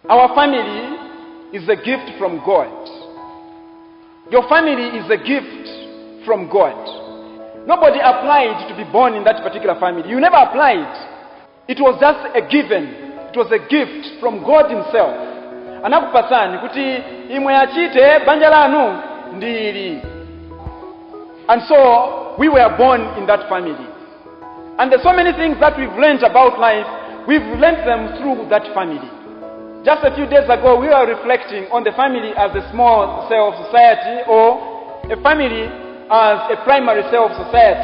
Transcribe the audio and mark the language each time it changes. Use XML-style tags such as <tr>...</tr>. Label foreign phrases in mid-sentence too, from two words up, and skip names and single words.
<en>Our family is a gift from God. Your family is a gift from God. Nobody applied to be born in that particular family. You never applied. It was just a given. It was a gift from God himself.</en> <ny>Anakupasani kuti imwe achite banja lanu ndili.</ny> <en>And so we were born in that family. And there's so many things that we've learned about life. We've learned them through that family. Just a few days ago, we were reflecting on the family as a small cell of society, or a family as a primary cell of society.</en>